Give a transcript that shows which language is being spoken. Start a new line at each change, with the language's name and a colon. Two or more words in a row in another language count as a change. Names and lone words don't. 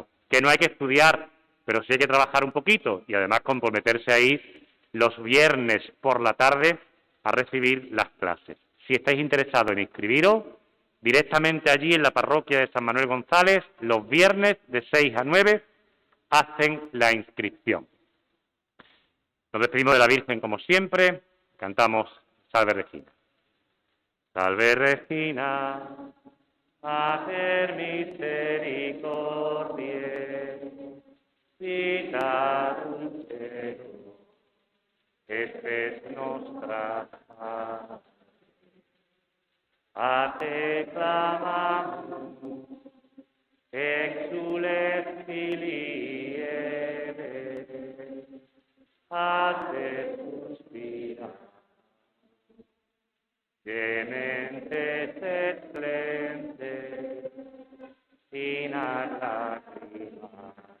Spanish: Que no hay que estudiar, pero sí hay que trabajar un poquito y además comprometerse ahí los viernes por la tarde a recibir las clases. Si estáis interesados en inscribiros, directamente allí en la parroquia de San Manuel González, los viernes de 6 a 9, hacen la inscripción. Nos despedimos de la Virgen como siempre, cantamos Salve Regina.
Latin: Salve Regina, Mater misericordiae, vita dulcedo, espes nostra, a te clamamus, exules filii Eve, a te suspira, gementes et splendens, in lacrimas.